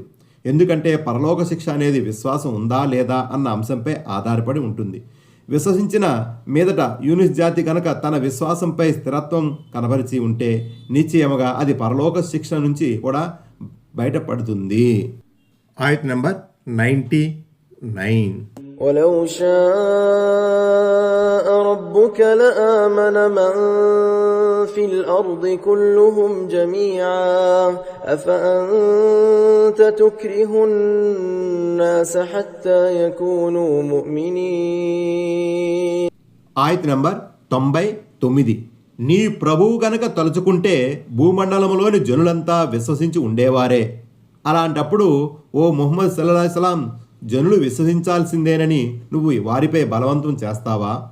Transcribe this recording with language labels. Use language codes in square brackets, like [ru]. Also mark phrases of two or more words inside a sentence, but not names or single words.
[te] ఎందుకంటే పరలోక శిక్ష అనేది విశ్వాసం ఉందా లేదా అన్న అంశంపై ఆధారపడి ఉంటుంది. విశ్వసించిన మీదట యూనుస్ జాతి కనుక తన విశ్వాసంపై స్థిరత్వం కనబరిచి ఉంటే నిశ్చయముగా అది పరలోక శిక్ష నుంచి కూడా బయటపడుతుంది. ఆయత్ నంబర్ 99. [ar] ولو شاء ربك لآمن من في الأرض كلهم جميعا أفأنت تكره الناس حتى يكونوا مؤمنين. [te] ఆయత్ నంబర్ 99. నీ ప్రభువు గనక తలుచుకుంటే భూమండలంలోని జనులంతా విశ్వసించి ఉండేవారే. అలాంటప్పుడు ఓ ముహమ్మద్ [ar] صلى الله عليه وسلم [te] జనులు విశ్వసించాల్సిందేనని నువ్వు వారిపై బలవంతం చేస్తావా?